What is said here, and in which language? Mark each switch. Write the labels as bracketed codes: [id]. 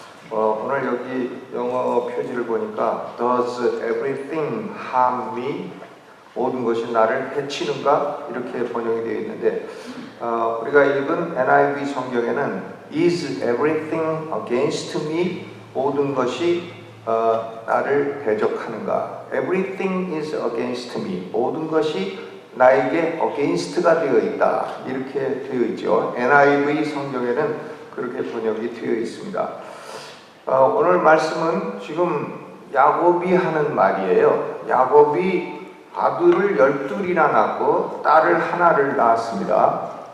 [ko] 오늘 여기 영어 표지를 보니까 [en] Does everything harm me? [ko] 모든 것이 나를 해치는가? 이렇게 번역이 되어 있는데 우리가 읽은 NIV 성경에는 [en] Is everything against me? [ko] 모든 것이 나를 대적하는가? [en] Everything is against me. [ko] 모든 것이 나에게 against가 되어 있다. 이렇게 되어 있죠. NIV 성경에는 그렇게 번역이 되어 있습니다. 오늘 말씀은 지금 야곱이 하는 말이에요. 야곱이 아들을 12이나 낳고 딸을 하나를 낳았습니다.